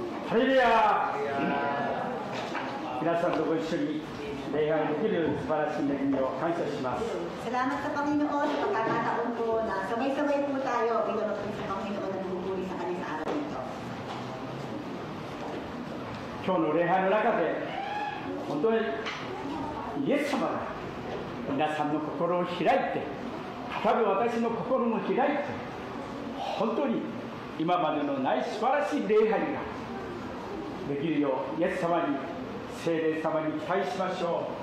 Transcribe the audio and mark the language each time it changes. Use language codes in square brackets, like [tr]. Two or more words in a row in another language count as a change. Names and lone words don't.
[ja] ハレルヤ。皆さんとご一緒に礼拝できる素晴らしい恵みを感謝します。 [tl] Salamat sa Panginoon sa pagkakataon po na sabay-sabay po tayo bilang sa Panginoon at bubuli sa Kanya sa araw nito. [ja] 今日の礼拝の中で本当にイエス様が皆さんの心を開いて、語る私の心も開いて、本当に今までのない素晴らしい礼拝ができるようイエス様に、聖霊様に期待しましょう。